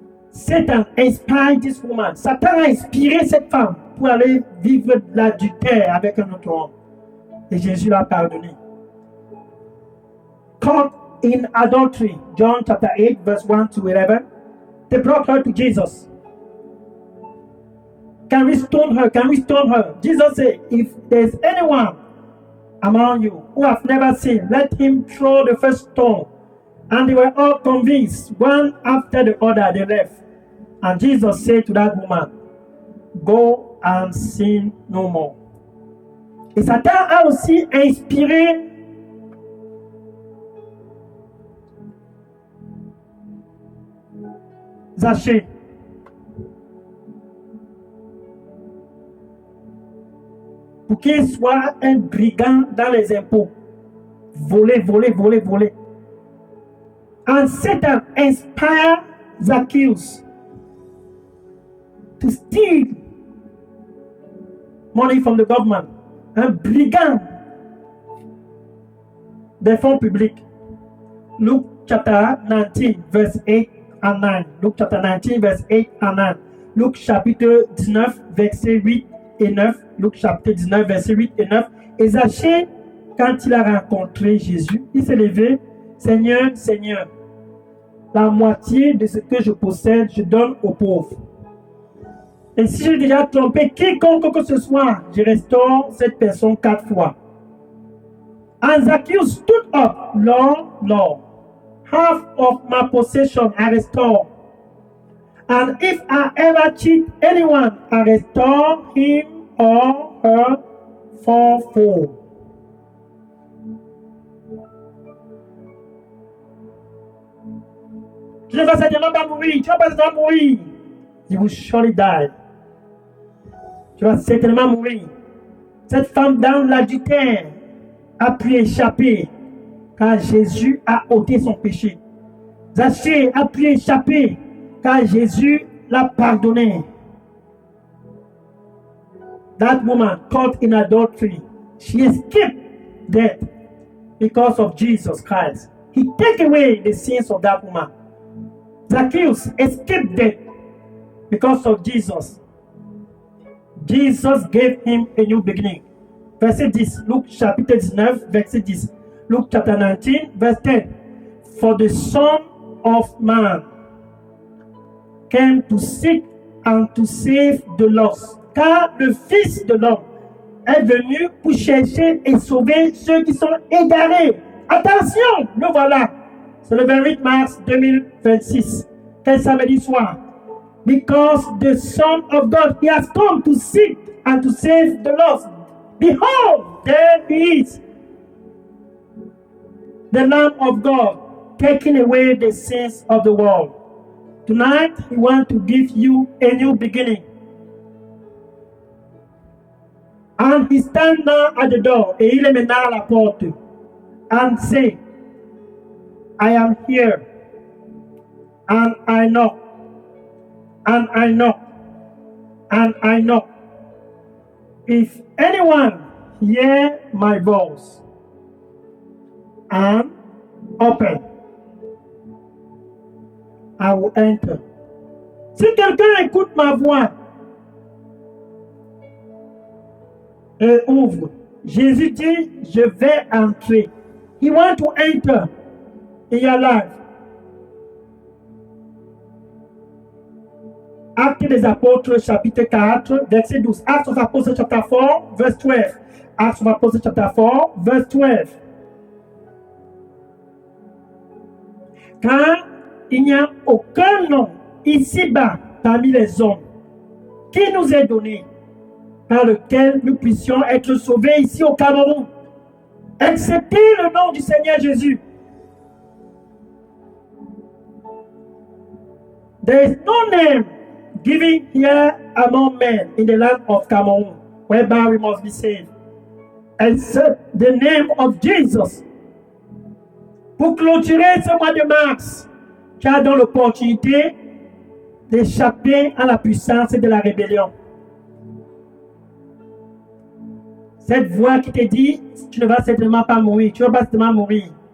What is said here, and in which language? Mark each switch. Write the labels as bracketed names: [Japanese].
[English] Satan inspired this woman. [French] Satan a inspiré cette femme pour aller vivre l'adultère avec un autre homme. Et Jésus l'a pardonné. [English] Caught in adultery, John chapter 8, verse 1 to 11. They brought her to Jesus. Can we stone her? Can we stone her? Jesus said, if there's anyone among you who have never sinned, let him throw the first stone. And they were all convinced, one after the other, they left. And Jesus said to that woman, go and sin no more. [French] Et Satan a aussi inspiré Zachée. Pour qu'il soit un brigand dans les impôts. Voler, voler, voler, voler. [English] And Satan inspired Zacchaeus to steal money from the government. [French] Un brigand des fonds publics. [English] Luke chapter 19, verse 8 and 9. Luke chapter 19, verse 8 and 9. [French] Luc chapitre 19, verset 8 et 9. Luc chapitre 19, verset 8 et 9. Et Zachée, quand il a rencontré Jésus, il s'est levé, Seigneur, Seigneur, la moitié de ce que je possède, je donne aux pauvres. Et si j'ai déjà trompé quiconque que ce soit, je restaure cette personne 4 fois. [English] And Zacchaeus stood up, Lord, half of my possession I restore. And if I ever cheat anyone, I restore him or her fourfold. [French] Tu ne vas certainement pas mourir. Tu ne vas pas certainement mourir. [English] You will surely die. [French] Tu vas certainement mourir. Cette femme dans l'adultère a pu échapper car Jésus a ôté son péché. Zachée a pu échapper car Jésus l'a pardonné. [English] That woman caught in adultery, she escaped death because of Jesus Christ. He took away the sins of that woman. Zacchaeus escaped death because of Jesus. Jesus gave him a new beginning. [French] Verset 10, Luc chapitre 19, verset 10. [English] Luke chapter 19, verse 10. For the Son of Man came to seek and to save the lost. [French] Car le Fils de l'homme est venu pour chercher et sauver ceux qui sont égarés. Attention, le voilà. C'est le 28 mars 2026. Quel samedi soir. [English] Because the Son of God, he has come to seek and to save the lost. Behold, there he is, the Lamb of God, taking away the sins of the world. Tonight, he wants to give you a new beginning. And he stands now at the door, [French] et il est maintenant à la porte, [English] and say, I am here, and I knock, and I knock, and I knock. If anyone hear my voice and open, I will enter. [French] Si quelqu'un écoute ma voix et ouvre, Jésus dit, je vais entrer. [English] He wants to enter in your life. [French] Actes des Apôtres, chapitre 4, verset 12. [English] Acts of Apostles, chapter 4, verse 12. Acts of Apostles, chapter 4, verse 12. [French] Car il n'y a aucun nom ici-bas parmi les hommes qui nous est donné par lequel nous puissions être sauvés ici au Cameroun, excepté le nom du Seigneur Jésus. [English] There is no name given here among men in the land of Cameroon, whereby we must be saved, except the name of Jesus. [French] Pour clôturer ce mois de mars, tu as donc l'opportunité d'échapper à la puissance de la rébellion. Cette voix qui te dit, tu ne vas certainement pas mourir, tu ne vas pas certainement mourir.